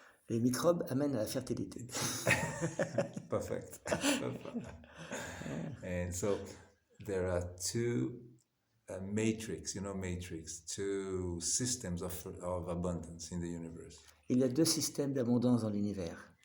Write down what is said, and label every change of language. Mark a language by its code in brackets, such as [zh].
[fr] Les microbes amènent à la fertilité. [en] Perfect. And so there are two matrix, two systems of abundance in the universe. [fr] Il y a deux systèmes d'abondance dans l'univers.